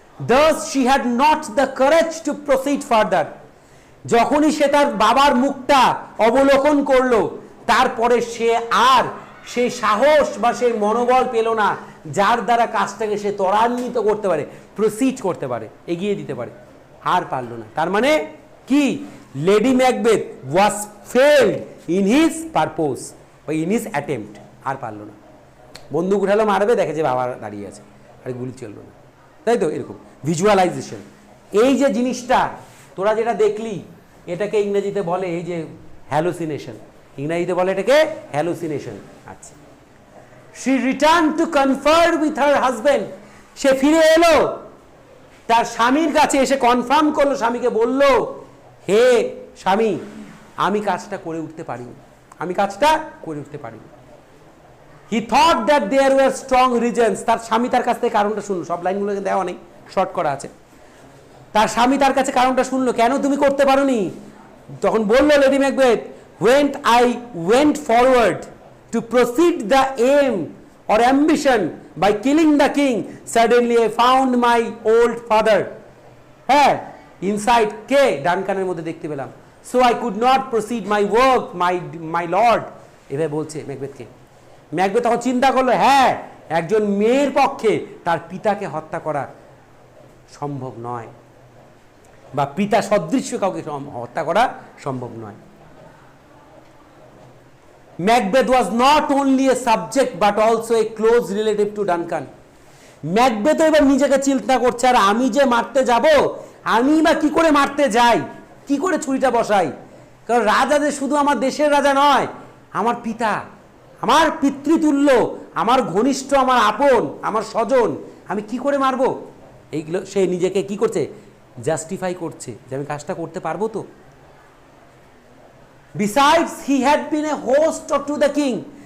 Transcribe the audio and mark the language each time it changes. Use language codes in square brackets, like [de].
[en] Thus she had not the courage to proceed further. [bn] যখনই সে তার বাবার মুখটা অবলোকন করলো, তারপরে সে আর সেই সাহস বা সেই মনোবল পেল না যার দ্বারা কাজটাকে সে ত্বরান্বিত করতে পারে, প্রসিড করতে পারে, এগিয়ে দিতে পারে। আর পারল না। তার মানে কি? [en] Lady Macbeth was failed in his purpose বা in his attempt. [bn] আর পারল না। বন্দুক উঠালো, মারবে, দেখে যে বাবা দাঁড়িয়ে আছে, আর গুলি চললো না। তাই তো? এরকম ভিজুয়ালাইজেশন, এই যে জিনিসটা তোরা যেটা দেখলি, এটাকে ইংরেজিতে বলে এই যে হ্যালুসিনেশন। ইংরেজিতে বলে এটাকে হ্যালুসিনেশন। [en] আচ্ছা, she returned to confer with her husband. [bn] সে ফিরে এলো তার স্বামীর কাছে, এসে কনফার্ম করলো, স্বামীকে বলল, হে স্বামী, আমি কাজটা করে উঠতে পারিনি, আমি কাজটা করে উঠতে পারিনি। [en] He thought that there were strong reasons. [bn] তার স্বামী তার কাছ থেকে কারণটা শুনলো, সব লাইনগুলোকে দেওয়া নেই, শর্ট করা আছে। তার স্বামী তার কাছে কারণটা শুনলো, কেন তুমি করতে পারোনি? তখন বললো lady Macbeth, [en] when I went forward to proceed the aim or ambition by killing the king, suddenly I found my old father. হ্যাঁ, inside কে? [bn] ডানকানের মধ্যে দেখতে পেলাম। [en] So I could not proceed my work, my lord. [bn] এভাবে বলছে ম্যাকবেথকে। Macbeth তখন চিন্তা করলো, হ্যাঁ, একজন মেয়ের পক্ষে তার পিতাকে হত্যা করা সম্ভব নয়, বা পিতা সদৃশ্য কাউকে হত্যা করা সম্ভব নয়। [en] Macbeth was not only a subject but also a close relative to Duncan. [bn] Macbeth এবার নিজেকে চিন্তা করছে, আর আমি যে মারতে যাব, আমি বা কি করে মারতে যাই, কি করে ছুরিটা বসাই, কারণ রাজা যে শুধু আমার দেশের রাজা নয়, আমার পিতা, আমার পিতৃতুল্য, আমার ঘনিষ্ঠ, আমার আপন, আমার স্বজন, আমি কি করে মারবো, এইগুলো সে নিজেকে কি করছে, জাস্টিফাই করছে যে আমি কাজটা করতে পারবো তো। [en] Besides, he had been a host to the king.